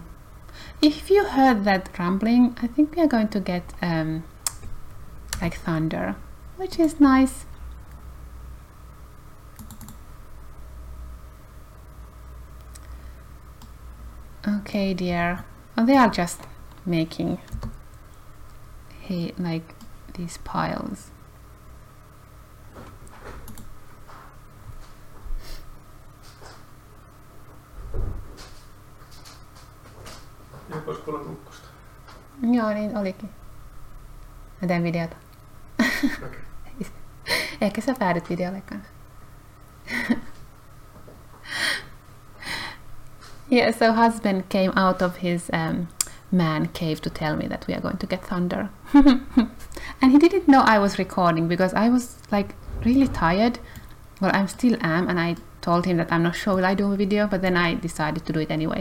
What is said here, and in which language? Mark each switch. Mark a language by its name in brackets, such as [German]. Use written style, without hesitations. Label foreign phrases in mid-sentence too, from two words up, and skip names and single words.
[English] If you heard that rumbling, I think we are going to get like thunder, which is nice. Okay, dear. Oh, they are just making like these piles. [Finnish] Joku kuulla tukkosta. Joo, niin olikin. Mä teen videota. [English] Okay. [Finnish] Ehkä sä päädyt videolle kanssa. [English] Yeah, so husband came out of his man cave to tell me that we are going to get thunder. And he didn't know I was recording because I was like really tired. Well, I still am, and I told him that I'm not sure will I do a video, but then I decided to do it anyway.